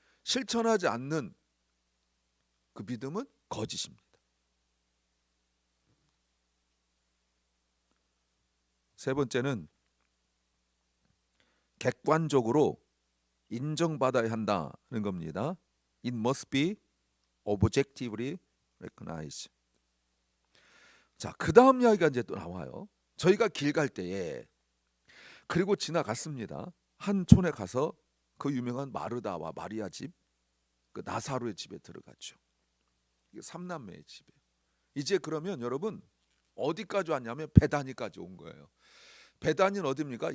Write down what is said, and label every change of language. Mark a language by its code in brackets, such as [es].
[ko] 실천하지 않는 그 믿음은 거짓입니다. 세 번째는 객관적으로 인정받아야 한다는 겁니다. [en] It must be objectively recognized. [ko] 자, 그 다음 이야기가 이제 또 나와요. 저희가 길 갈 때에 그리고 지나갔습니다. 한 촌에 가서 그 유명한 마르다와 마리아 집, 그 나사로의 집에 들어갔죠. 이게 삼남매의 집이에요. 이제 그러면 여러분 어디까지 왔냐면 베다니까지 온 거예요. 베다니는 어디입니까?